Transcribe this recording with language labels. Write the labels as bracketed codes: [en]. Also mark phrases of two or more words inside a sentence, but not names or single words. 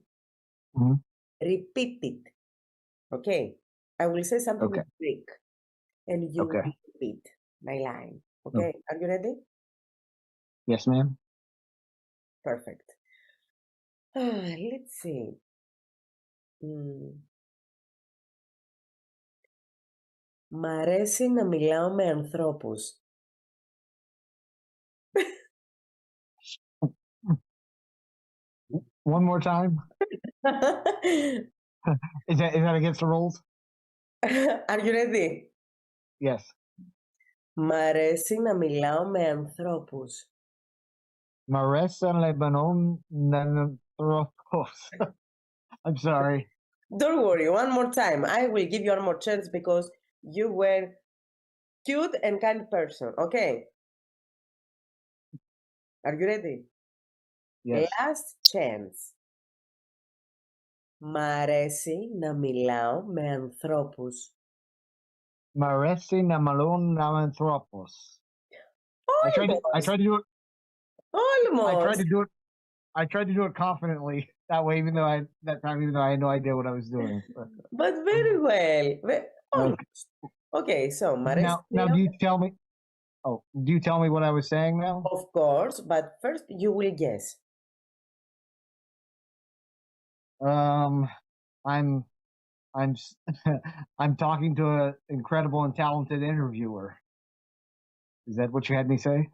[en] Mhm. repeat it. Okay. I will say something Okay, in Greek, and you will okay. repeat my line. Oh, Okay. Are you ready? yes, ma'am. Perfect. Let's see. Mm. [el] Μ' αρέσει να μιλάω με ανθρώπους. [en] One more time. Is that against the rules? Are you ready? Yes. [el] Μ' αρέσει να μιλάω με ανθρώπους. Maresa Lebanon Nananthropos. [en] I'm sorry. Don't worry, one more time. I will give you one more chance because you were cute and kind person. Okay. Are you ready? Yes. Last chance. [el] Μ' αρέσει να μιλάω με ανθρώπους. Maresi Namalon Nananthropos. [en] I tried to do it. I tried Almost. to do it. I tried to do it confidently that way, even though I had no idea what I was doing. But very well. Okay. Almost. Okay, so [el] μ' αρέσει [en] Now, [el] να [en] do [el] μιλάω. [en] you tell me? Oh, do you tell me what I was saying now? Of course, but first you will guess. Um, I'm I'm I'm talking to an incredible and talented interviewer. Is that what you had me say?